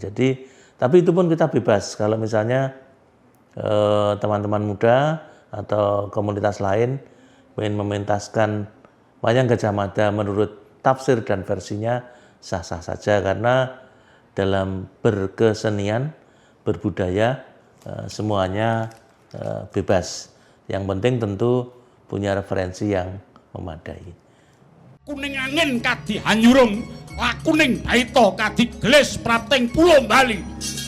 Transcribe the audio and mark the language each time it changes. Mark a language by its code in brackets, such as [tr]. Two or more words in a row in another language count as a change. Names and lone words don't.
[id] Jadi, tapi itu pun kita bebas. Kalau misalnya teman-teman muda atau komunitas lain ingin mementaskan wayang Gajah Mada menurut tafsir dan versinya, sah-sah saja, karena dalam berkesenian, berbudaya, semuanya bebas. Yang penting tentu punya referensi yang memadai. [kaw] Kuning angin kadi hanyurung, lakuning baita kadi gelis prapting pulo Bali.